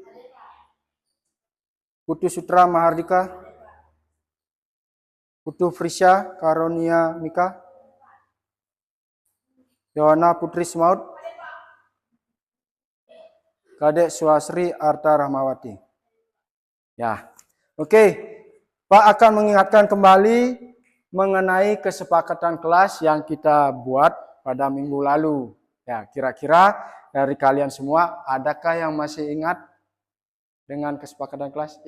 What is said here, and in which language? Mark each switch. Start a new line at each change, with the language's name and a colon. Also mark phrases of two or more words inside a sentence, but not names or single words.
Indonesian: Putu Sutra Mahardika. Putu Frisya Karunia Mika. Yohana Putri Semaud. Kadek Suasri Arta Rahmawati. Ya, oke. Pak akan mengingatkan kembali mengenai kesepakatan kelas yang kita buat pada minggu lalu. Ya, kira-kira dari kalian semua, adakah yang masih ingat dengan kesepakatan kelas?